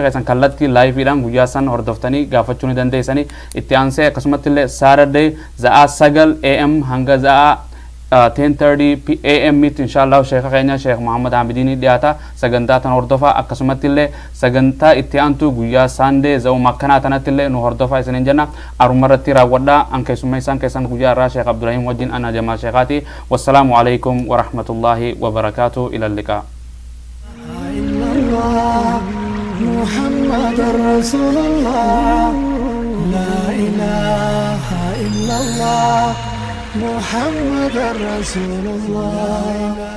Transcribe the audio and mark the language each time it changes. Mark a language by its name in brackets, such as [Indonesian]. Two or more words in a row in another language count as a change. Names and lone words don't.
[Oromo] keessan kallattii laayifiidhaan guyyaa san hordoftanii gaafachuu ni dandeessanii itti aansee akkasumatti illee Saturday za'a 9 am hanga za'a 10:30 AM inshallah Sheikh keenya Sheikh Muhammad Hamidini dhiyaata sagantaa tan hordofa akkasumatti illee sagantaa itti aantu guyyaa Sunday za'u makkanaa tanatti illee nu hordofa isiniin jenna arumarratti raawwadhaa an keessummeessaan keessan guyyaa irraa Sheikh Abdurrahim wajjin ana Jamaal Sheikhaati [Arabic] والسلام عليكم ورحمة الله وبركاته إلى اللقاء محمد رسول الله لا إله إلا الله محمد رسول الله